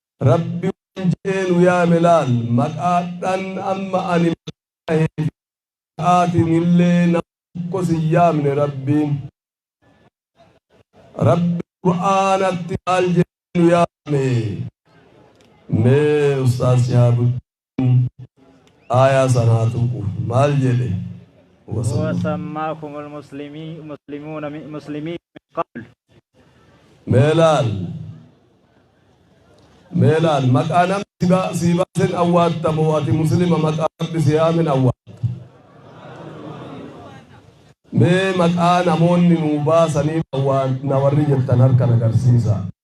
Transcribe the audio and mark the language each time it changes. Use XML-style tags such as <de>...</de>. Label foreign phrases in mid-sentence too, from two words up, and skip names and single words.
<om>Rabbi waan jedhee nu yaame laal. Maqaadhaan amma ani maqaatiin illee nama tokko si yaamne Rabbiin. Rabbi Qur'aanatti maal jedhee nu yaame? Mee Ustaaz Shihaabuddin aayaa sanaa tuqu. Maal jedhe?</om> <ar>هو سماكم المسلمين، مسلمون من، مسلمين من قبل.</ar> <om>Mee laal. Mee laal. Maqaa namni si ba-, si baasen awwaattamoo ati muslima maqaa Rabbi si yaamen awwaatta? Mee maqaa namoonni nuu baasanii awwaanna warri jettan harkan agarsiisa.</om>